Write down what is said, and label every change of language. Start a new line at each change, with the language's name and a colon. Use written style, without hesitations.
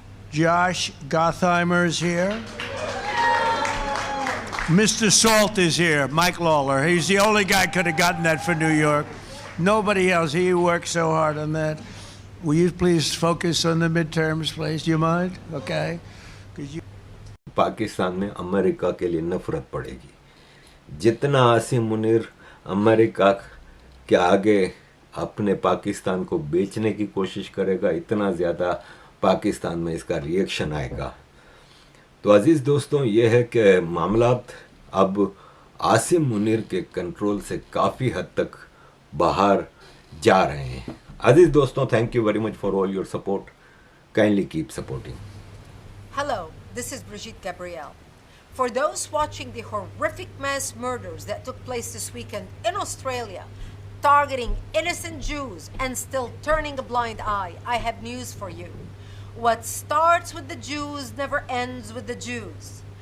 English: Josh Gottheimer's here. Mr. Salt is here, Mike Lawler. He's the only guy could have gotten that for New York. Nobody else. He worked so hard on that. Will you please focus on the midterms, please? Do you mind? Okay.
Hindi: Pakistan में America के लिए नफरत पड़ेगी. जितना Asim Munir America के आगे अपने पाकिस्तान को बेचने की कोशिश करेगा, इतना ज़्यादा पाकिस्तान में इसका रिएक्शन आएगा. तो अजीज़ दोस्तों, ये है कि मामलात अब आसिम मुनीर के कंट्रोल से काफ़ी हद तक बाहर जा रहे हैं. अजीज़ दोस्तों,
English: Thank you very much for all your support. Kindly keep supporting. Hello, this is Brigitte Gabriel. For those watching the horrific mass murders that took place this weekend in Australia, targeting innocent Jews and still turning a blind eye, I have news for you. What starts with the Jews never ends with the Jews.